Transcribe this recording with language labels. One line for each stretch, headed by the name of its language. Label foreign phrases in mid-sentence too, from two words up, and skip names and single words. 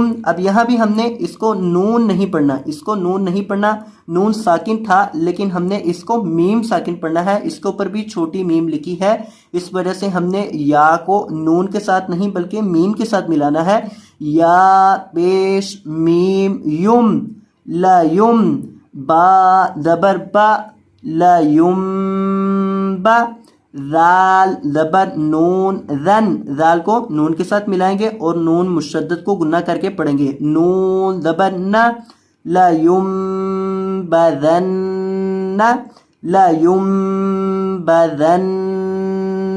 Urdu: اب یہاں بھی ہم نے اس کو نون نہیں پڑھنا، اس کو نون نہیں پڑھنا، نون ساکن تھا لیکن ہم نے اس کو میم ساکن پڑھنا ہے۔ اس کے اوپر بھی چھوٹی میم لکھی ہے، اس وجہ سے ہم نے یا کو نون کے ساتھ نہیں بلکہ میم کے ساتھ ملانا ہے۔ یا پیش میم یم لا یم، با زبر با لا یم با، ذال زبر نون ذن، ذال کو نون کے ساتھ ملائیں گے اور نون مشدد کو گنہ کر کے پڑھیں گے۔ نون زبر نا
Arabic: لا ينبذن لا ينبذن۔